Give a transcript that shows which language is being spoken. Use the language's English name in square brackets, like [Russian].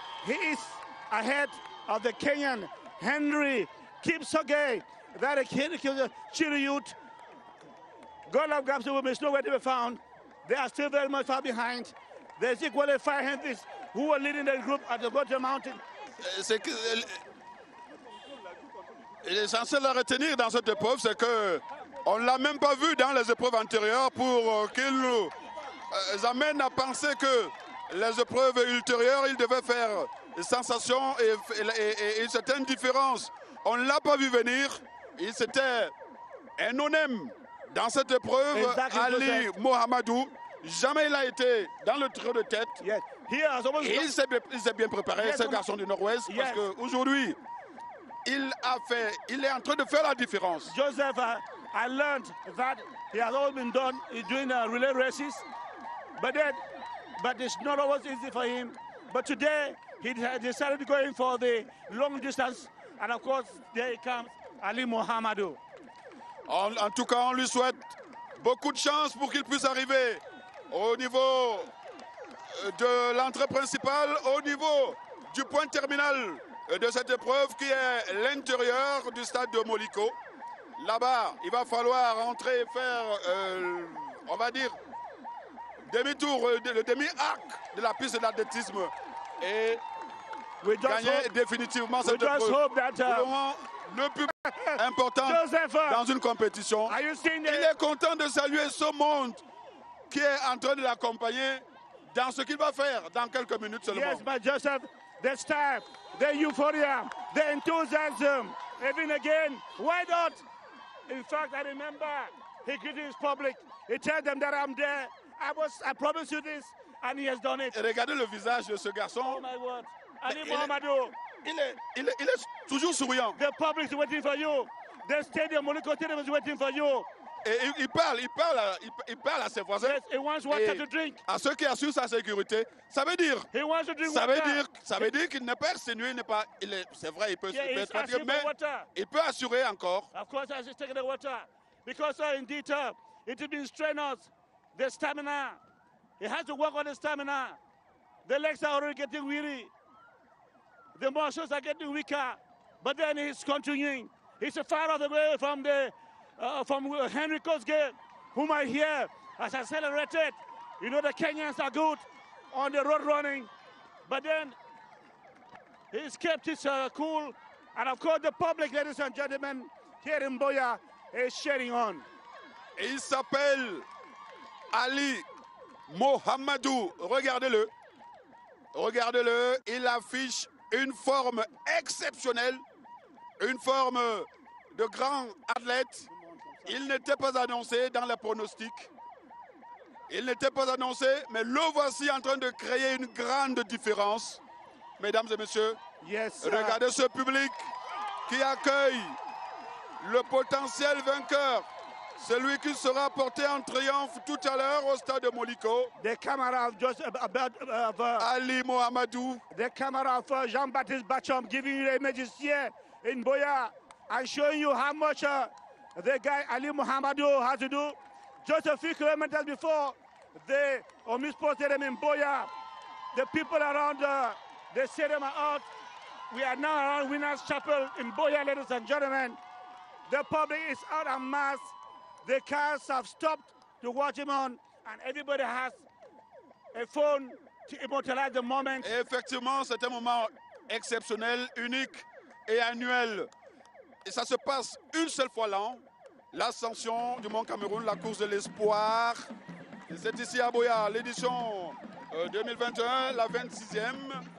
[English] He is ahead of the Kenyan Henry Kipchoge, that a Chiri youth. Golab Gapsupim is nowhere to be found. They are still very much far behind. There's equally 5 Henrys who are leading the group at the bottom mountain. [French] L'essentiel à retenir dans cette épreuve, c'est qu'on ne l'a même pas vu dans les épreuves antérieures pour qu'il nous amène à penser que les épreuves ultérieures, il devait faire sensation et une certaine différence. On ne l'a pas vu venir. Il s'était un non-aime dans cette épreuve. Ali Mohamedou, jamais il a été dans le trio de tête. [English] Yes. [French] Et il s'est bien préparé, ce garçon du Nord-Ouest, parce qu'aujourd'hui, il est en train de faire la différence. [English] Joseph, I learned that he has always been doing relay races, but it's not always easy for him. But today, he decided to go in for the long distance, and of course, there he comes, Ali Mohamedou. [French] En tout cas, on lui souhaite beaucoup de chance pour qu'il puisse arriver au niveau de l'entrée principale, au niveau du point terminal de cette épreuve qui est l'intérieur du stade de Moliko. Là-bas, il va falloir entrer et faire, on va dire, demi-tour, le demi-arc de la piste d'athlétisme et gagner définitivement cette épreuve. Le plus important dans une compétition. Il est content de saluer ce monde qui est en train de l'accompagner dans ce qu'il va faire dans quelques minutes seulement. [English] Yes, but Joseph, the staff, the euphoria, the enthusiasm, even again, why not? In fact, I remember he greeted his public. He told them that I'm there. I promise you this, and he has done it. [French] Et regardez le visage de ce garçon. [English] Oh my word. Ali Mohamedou. [French] Il est toujours souriant. [English] The public is waiting for you. The stadium, Moliko Stadium is waiting for you. [French] Et il parle à ses voisins. [English] Yes, he wants water to drink. [French] À ceux qui assurent sa sécurité. Ça veut dire. [English] He wants to drink [French] Ça veut dire qu'il n'est pas exténué, c'est vrai, il peut être fatigué, mais il peut assurer encore. [English] Of course, I should take the water. Because indeed, It has been strenuous. The stamina. He has to work on the stamina. The legs are already getting weary. The muscles are getting weaker. But then he's continuing. He's a far of the way from Henry Kosgei, whom I hear has accelerated. You know, the Kenyans are good on the road running. But then he's kept his cool. And of course, the public, ladies and gentlemen, here in Buea is cheering on. [French] Et il s'appelle Ali Mohamedou. Regardez-le. Regardez-le. Il affiche une forme exceptionnelle. Une forme de grand athlète. Il n'était pas annoncé dans les pronostics. Il n'était pas annoncé, mais le voici en train de créer une grande différence. Mesdames et messieurs, regardez ce public qui accueille le potentiel vainqueur. Celui qui sera porté en triomphe tout à l'heure au stade de Moliko. [English] The camera of Ali Mohamedou. The camera of Jean-Baptiste Bacham giving you the images here in Buea and showing you how much the guy Ali Mohamedou has to do. Just a few kilometers before the Omnisport Stadium in Buea, the people around the stadium are out. We are now around Winners Chapel in Buea, ladies and gentlemen. The public is out en masse. The cars have stopped to watch him on, and everybody has a phone to immortalize the moment. [French] Et effectivement, c'est un moment exceptionnel, unique et annuel. Et ça se passe une seule fois l'an. L'ascension du Mont Cameroun, la course de l'espoir. C'est ici à Buea, l'édition 2021, la 26e.